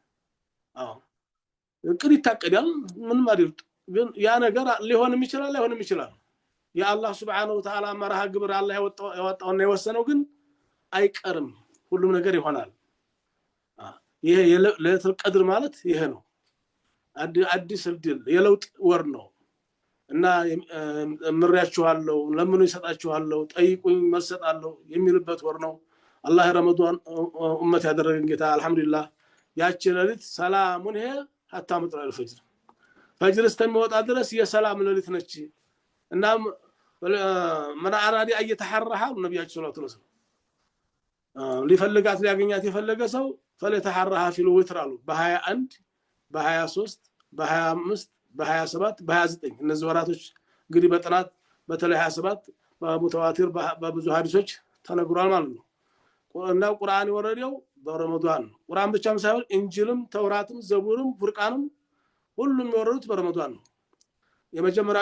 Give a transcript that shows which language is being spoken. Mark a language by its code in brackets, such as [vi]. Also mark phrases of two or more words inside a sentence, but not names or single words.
[am] እቅድ ይታቀዳል ምንም አይደል ግን ያ ነገር ሊሆንም ይችላል አይሆንም ይችላል የአላህ [ar] سبحانه وتعالى [am] መርሃ ግብር አላህ ያወጣውና የወሰነው ግን አይቀርም ሁሉም ነገር ይሆናል ይሄ [ar] ليلة القدر [am] ማለት ይሄ ነው አዲስ ድል የለውጥ ወር ነው እና ምሪያችኋለሁ ለምኑ ይሰጣችኋለሁ ጠይቁኝ መልሰጣለሁ የሚልበት ወር ነው አላህ ረመዳን ኡመት ያደረገን ጌታ አልহামዱሊላህ ያቺ ሌሊት ሰላሙን ይሄ [ar] حتى مطلع الفجر [am] ፈጅር እስከሚወጣ ድረስ የሰላም ሌሊት ነች እና [ar] من اراد ان يتحرها [am] ነብያችን ሰለላሁ ዐለይሂ ወሰለም ሊፈልጋት ሊያገኛት የፈለገ ሰው [ar] فليتحرها في الوتر [am] አሉ በ21 በ23 በ25 በ27 በ29 እነዚህ ወራቶች እንግዲህ በጥናት በተለይ 27 በሙተዋቲር በብዙ ሐዲሶች ተነግሯል ማለት ነው እና ቁርአን የወረደው በረመዳን ቁርአን ብቻም ሳይሆን እንጂልም ተውራትም ዘቡርም ፉርቃንም ሁሉም የወረዱት በረመዳን ነው የመጀመሪያው